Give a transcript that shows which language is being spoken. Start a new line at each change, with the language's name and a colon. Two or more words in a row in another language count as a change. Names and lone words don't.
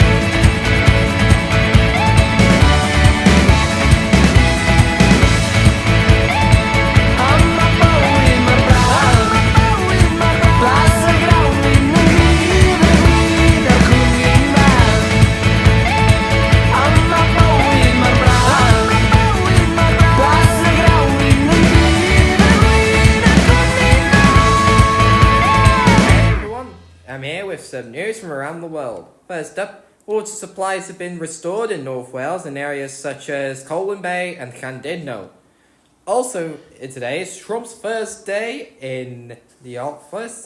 Welsh: Am y bywyd mor braf Blas y grawn wyn yn gryf y gwyn y cwmni'n fach Am y bywyd mor braf Blas y grawn wyn yn gryf y gwyn y cwmni'n
English: Everyone, I'm here with some news from around the world. First up, water supplies have been restored in North Wales in areas such as Colwyn Bay and Llandudno. Also, today is Trump's first day in the office.